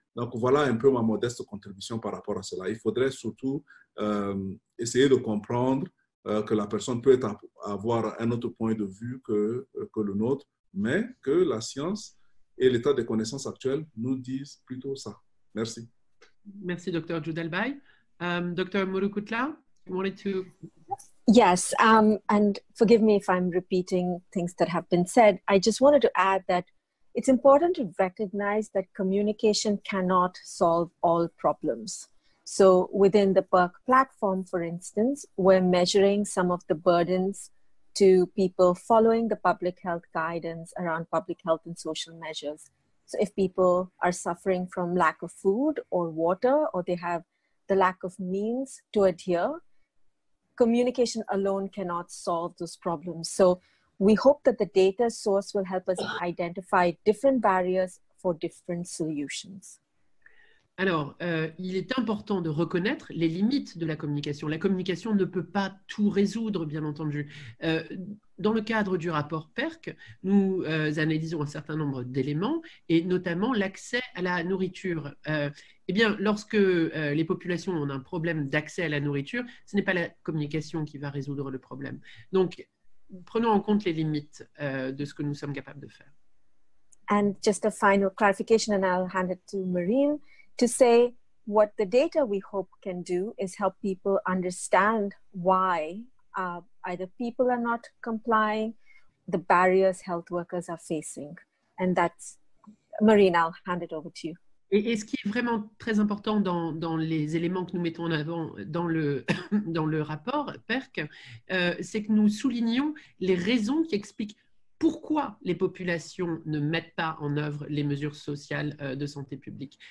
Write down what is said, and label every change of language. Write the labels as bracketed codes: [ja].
[fr] Donc, voilà un peu ma modeste contribution par rapport à cela. Il faudrait surtout essayer de comprendre que la personne peut avoir un autre point de vue que le nôtre, mais que la science et l'état des connaissances actuelles nous disent plutôt ça. Merci. Merci, Dr. Judalbhai. Dr. [en] Murukutla, you wanted to... Yes, and forgive me if I'm repeating things that have been said. I just wanted to add that it's important to recognize that communication cannot solve all problems. So within the PERC platform, for instance, we're measuring some of the burdens to people following the public health guidance around public health and social measures. So if people are suffering from lack of food or water, or they have the lack of means to adhere, communication alone cannot solve those problems. So we hope that the data source will help us identify different barriers for different solutions. [fr] Alors, il est important de reconnaître les limites de la communication. La communication ne peut pas tout résoudre, bien entendu. Dans le cadre du rapport PERC, nous analysons un certain nombre d'éléments, et notamment l'accès à la nourriture. Eh bien, lorsque les populations ont un problème d'accès à la nourriture, ce n'est pas la communication qui va résoudre le problème. Donc, prenons en compte les limites de ce que nous sommes capables de faire. [en] And just a final clarification, and I'll hand it to Marine, to say what the data we hope can do is help people understand why either people are not complying, the barriers health workers are facing. And that's, Marine, I'll hand it over to you. [fr] Et ce qui est vraiment très important dans les éléments que nous mettons en avant dans le rapport PERC, c'est que nous soulignons les raisons qui expliquent pourquoi les populations ne mettent pas en œuvre les mesures sociales de santé publique.